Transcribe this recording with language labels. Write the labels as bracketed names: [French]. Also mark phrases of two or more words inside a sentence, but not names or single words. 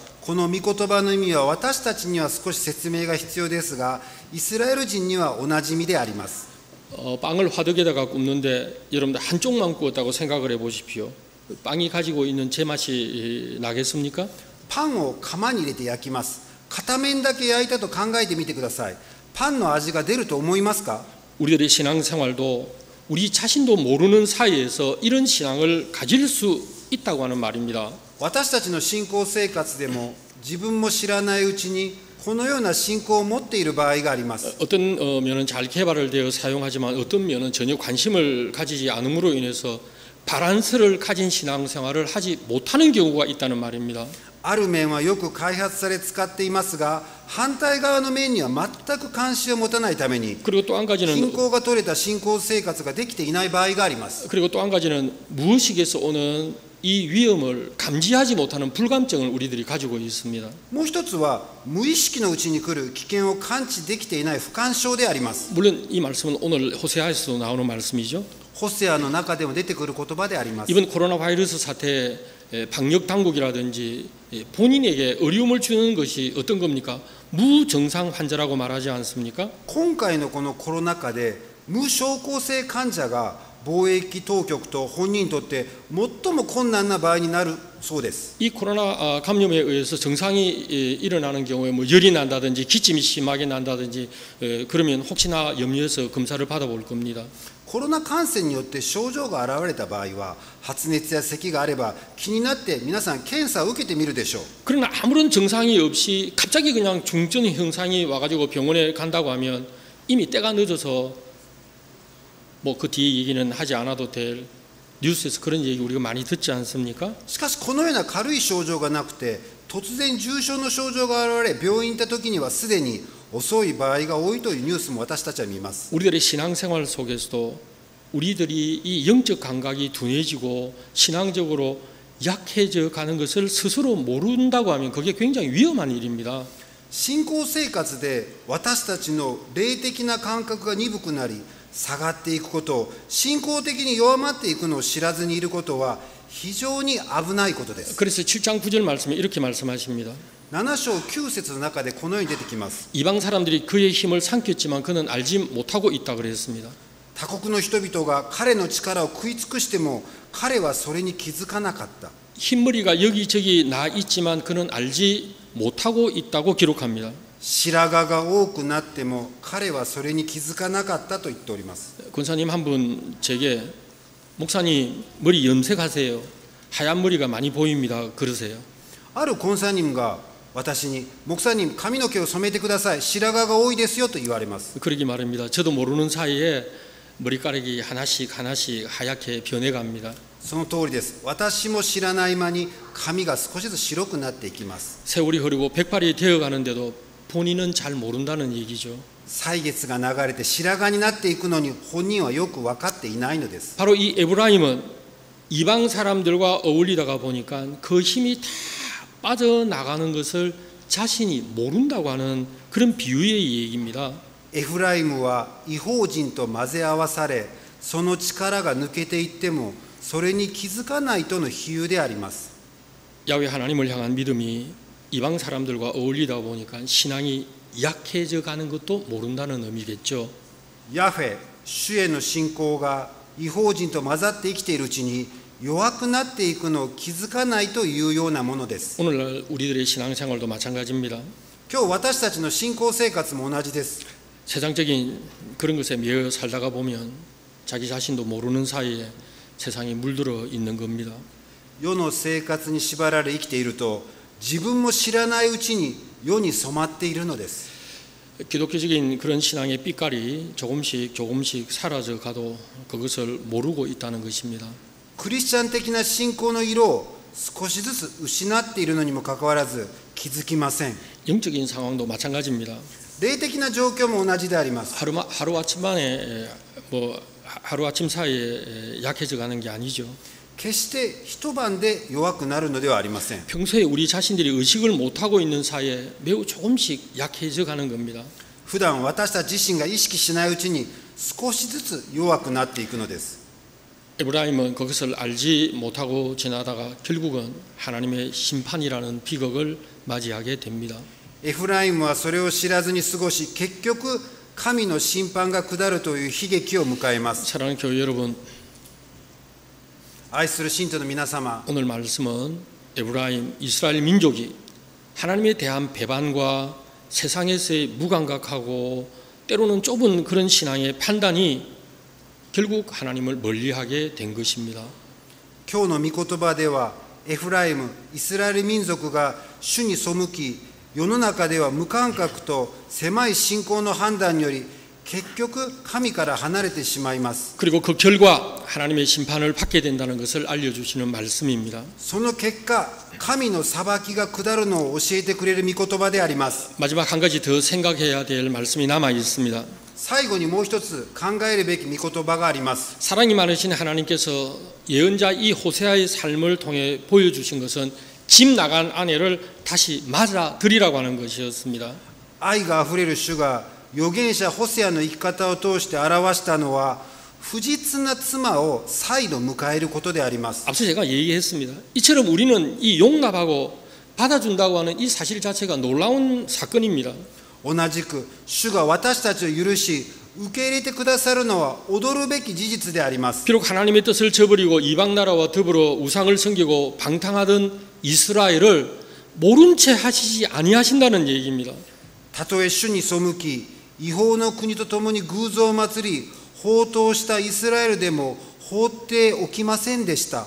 [Japanese] この御言葉の意味は私たちには少し説明が必要ですが、イスラエル人にはおなじみであります。 [Korean] 빵을 화덕에다가 굽는데 여러분들 한쪽만 구웠다고 생각을 해보십시오. 빵이 가지고 있는 제맛이 나겠습니까? [Japanese] パンを釜に入れて焼きます。片面だけ焼いたと考えてみてください。パンの味が出ると思いますか？ [Korean] 우리들의 신앙생활도 우리 자신도 모르는 사이에서 이런 신앙을 가질 수 있다고 하는 말입니다. [Japanese] 私たちの信仰生活でも自分も知らないうちにこのような信仰を持っている場合があります。 [Korean] 어떤 면은 잘 개발을 되어 사용하지만 어떤 면은 전혀 관심을 가지지 않음으로 인해서 바란스를 가진 신앙생활을 하지 못하는 경우가 있다는 말입니다. [Japanese] ある面はよく開発され使っていますが、反対側の面には全く関心を持たないために [Korean] 그리고 또 한 가지는 [Japanese] 信仰が取れた信仰生活ができていない場合があります。 [Korean] 그리고 또 한 가지는 무의식에서 오는 이 위험을 감지하지 못하는 불감증을 우리들이 가지고 있습니다. [Japanese] もう一つは無意識のうちに来る危険を感知できていない不干渉であります。 [Korean] 물론 이 말씀은 오늘 호세아에서도 나오는 말씀이죠. [Japanese] ホセアの中でも出てくる言葉であります。 [Korean] 이번 코로나 바이러스 사태 방역 당국이라든지 본인에게 어려움을 주는 것이 어떤 겁니까? 무증상 환자라고 말하지 않습니까? [Japanese] 今回のこのコロナ禍で無症候性患者が防疫当局と本人にとって最も困難な場合になるそうです。 [Korean] 이 코로나 감염에 의해서 증상이 일어나는 경우에 뭐 열이 난다든지 기침이 심하게 난다든지 그러면 혹시나 염려해서 검사를 받아볼 겁니다. [Japanese] コロナ感染によって症状が現れた場合は、発熱や咳があれば気になって皆さん検査を受けてみるでしょう。 [Korean] 그러나 아무런 증상이 없이 갑자기 그냥 중증 현상이 와가지고 병원에 간다고 하면 이미 때가 늦어서 뭐 그 뒤에 얘기는 하지 않아도 될 뉴스에서 그런 얘기 우리가 많이 듣지 않습니까? [Japanese] しかしこのような軽い症状がなくて、突然重症の症状が現れ病院に行った時にはすでに遅い場合が多いというニュースも私たちは見ます。 [Korean] 우리들의 신앙생활 속에서도 우리들이 이 영적 감각이 둔해지고 신앙적으로 약해져 가는 것을 스스로 모른다고 하면 그게 굉장히 위험한 일입니다. [Japanese] 信仰生活で私たちの霊的な感覚が鈍くなり下がっていくことを、信仰的に弱まっていくのを知らずにいることは非常に危ないことです。 [Korean] 그래서 7장 9절 말씀에 이렇게 말씀하십니다. [Japanese] 7 章9節の中でこのように出てきます。 [Korean] 이방 사람들이 그의 힘을 삼켰지만 그는 알지 못하고 있다 그랬습니다. [Japanese] 他国の人々が彼の力を食い尽くしても彼はそれに気づかなかった。 [Korean] 흰머리가 여기저기 나 있지만 그는 알지 못하고 있다고 기록합니다. [Japanese] 白髪が多くなっても彼はそれに気づかなかったと言っております。 [Korean] 권사님 한 분 제게 목사님 머리 염색하세요. 하얀 머리가 많이 보입니다. 그러세요. [Japanese] あるコンサーニムが私に、목사님髪の毛を染めてください。白髪が多いですよと言われます。 [Korean] 그러기 말입니다. 저도 모르는 사이에 머리카락이 하나씩 하나씩 하얗게 변해갑니다. [Japanese] その通りです。私も知らない間に髪が少しずつ白くなっていきます。 [Korean] 세월이 흐르고 백발이 되어가는데도 본인은 잘 모른다는 얘기죠. [Japanese] 歳月が流れて白髪になっていくのに本人はよく分かっていないのです。 [Korean] 바로 이 에브라임은 이방 사람들과 어울리다가 보니까 그 힘이 다 빠져나가는 것을 자신이 모른다고 하는 그런 비유의 얘기입니다. [Japanese] エフライムは異邦人と混ぜ合わされ、その力が抜けていってもそれに気づかないとの比喩であります。 [Korean] 야훼 하나님을 향한 믿음이 이방 사람들과 어울리다 보니까 신앙이 약해져 가는 것도 모른다는 의미겠죠. [Japanese] ヤフェ、主への信仰が異邦人と混ざって生きているうちに弱くなっていくのを気づかないというようなものです。 [Korean] 오늘날 우리들의 신앙생활도 마찬가지입니다. [Japanese] 今日私たちの信仰生活も同じです。 [Korean] 세상적인 그런 것에 매여 살다가 보면 자기 자신도 모르는 사이에 세상이 물들어 있는 겁니다. [Japanese] 世の生活に縛られ生きていると自分も知らないうちに世に染まっているのです。 [Korean] 기독교적인 그런 신앙의 빛깔이 조금씩 사라져 가도 그것을 모르고 있다는 것입니다. [Japanese] クリスチャン的な信仰の色を少しずつ失っているのにもかかわらず気づきません。 [Korean] 영적인 상황도 마찬가지입니다. [Japanese] 霊的な状況も同じであります。 [Korean] 하루아침 만에 하루아침 사이에 약해져 가는 게 아니죠. [Japanese] 決して一晩で弱くなるのではありません。 [Korean] 평소에 우리 자신들이 의식을 못하고 있는 사이에 매우 조금씩 약해져 가는 겁니다. [Japanese] 普段私たち自身が意識しないうちに少しずつ弱くなっていくのです。 [Korean] 에브라임은 그것을 알지 못하고 지나다가 결국은 하나님의 심판이라는 비극을 맞이하게 됩니다. [Japanese] エフライムはそれを知らずに過ごし、結局神の審判が下るという悲劇を迎えます。 [Korean] 사랑하는 교회 여러분, [Japanese] 愛する信徒の皆様、 [Korean] 오늘 말씀은 에브라임 이스라엘 민족이 하나님에 대한 배반과 세상에서의 무감각하고 때로는 좁은 그런 신앙의 판단이 결국 하나님을 멀리하게 된 것입니다. [Japanese] 今日の御言葉ではエフライム、イスラエル民族が主に背き、世の中では無感覚と狭い信仰の判断により結局神から離れてしまいます。 [Korean] 그리고 그 결과 하나님의 심판을 받게 된다는 것을 알려주시는 말씀입니다. [Japanese] その結果、神の裁きが下るのを教えてくれる御言葉であります。 [Korean] 마지막 한 가지 더 생각해야 될 말씀이 남아 있습니다. [Japanese] 最後にもう一つ考えるべき御言葉があります。 [Korean] 사랑이 많으신 하나님께서 예언자 이 호세아의 삶을 통해 보여주신 것은 집 나간 아내를 다시 맞아들이라고 하는 것이었습니다. [Japanese] 愛があふれる主が預言者ホセアの生き方を通して表したのは、不実な妻を再度迎えることであります。 [Korean] 앞서 제가 얘기했습니다. 이처럼 우리는 이 용납하고 받아준다고 하는 이 사실 자체가 놀라운 사건입니다. [Japanese] 同じく主が私たちを許し受け入れてくださるのは驚るべき事実であります。 [Korean] 비록 하나님의 뜻을 저버리고 이방 나라와 더불어 우상을 섬기고 방탕하던 이스라엘을 모른 채 하시지 아니하신다는 얘기입니다. [Japanese] たとえ主に背き違法の国と共に偶像を祭り放蕩したイスラエルでも放っておきませんでした。